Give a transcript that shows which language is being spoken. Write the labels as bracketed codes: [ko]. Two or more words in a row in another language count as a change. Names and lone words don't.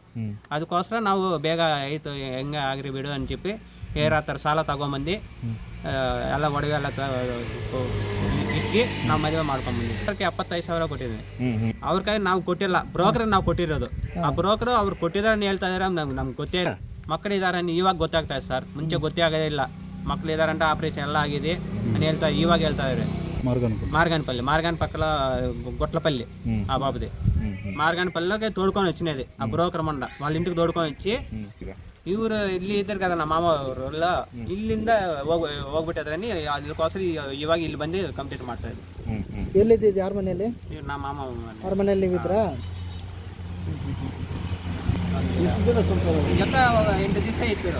[kn] ಅದಕ್ಕೋಸ್ಕರ ನಾವು ಬೇಗ ಆಯಿತು, ಹೆಂಗೆ ಆಗ್ರಿ ಬಿಡು ಅಂತ చెప్పి ಆ ಥರ ಸಾಲ ತಗೊಂಬಂದು ಎಲ್ಲ ಒಡವೆ ಎಲ್ಲ ಇಕ್ಕಿ ನಾವು ಮದುವೆ ಮಾಡ್ಕೊಂಡ್ಬಂದಿದ್ವಿ. 75,000 ಕೊಟ್ಟಿದ್ವಿ. ಅವ್ರ ಕೈ ನಾವು ಕೊಟ್ಟಿಲ್ಲ, ಬ್ರೋಕರ್ ನಾವು ಕೊಟ್ಟಿರೋದು. ಆ ಬ್ರೋಕರು ಅವ್ರು ಕೊಟ್ಟಿದ್ದಾರೆ ಹೇಳ್ತಾ ಇದಾರೆ, ನಮ್ಗೆ ಗೊತ್ತೇ ಇಲ್ಲ. ಮಕ್ಕಳಿದ್ದಾರೆ ಇವಾಗ ಗೊತ್ತಾಗ್ತಾ ಇದೆ ಸರ್, ಮುಂಚೆ ಗೊತ್ತೇ ಆಗೋದೇ ಇಲ್ಲ. ಮಕ್ಕಳಿದ್ದಾರೆ ಅಂತ ಆಪ್ರೇಷನ್ ಎಲ್ಲ ಆಗಿದೆ అని ಇವಾಗ ಹೇಳ್ತಾ ಇದ್ದಾರೆ. [te] మార్గాన్ పక్కల గొట్లపల్లి ఆ బాబుది. మార్గాన్ పల్లిలోకి తోడుకొని వచ్చినది ఆ బ్రోకర్ మొన్న వాళ్ళ ఇంటికి తోడుకొని వచ్చి [kn] ಇವರು ಇಲ್ಲಿ ಇದ್ದಾರೆ [te] కదా [kn] ನಮ್ಮ ಮಾಮ ಅವರೆಲ್ಲ, ಇಲ್ಲಿಂದ ಹೋಗ್ಬಿಟ್ಟಿದ್ರನಿ. ಅದಕ್ಕೋಸ್ಕರ ಇವಾಗ ಇಲ್ಲಿ ಬಂದು ಕಂಪ್ಲೀಟ್ ಮಾಡ್ತಾ ಇದ್ವಿ. ಎಲ್ಲಿದ್ದು ಯಾರ ಮನೆಯಲ್ಲಿ? ನಮ್ಮ ಮಾಮ ಅವ್ರ ಮನೆಯಲ್ಲಿ ಇದ್ರಾ? ಜೊತೆ 8 ದಿವಸ ಇತ್ತು.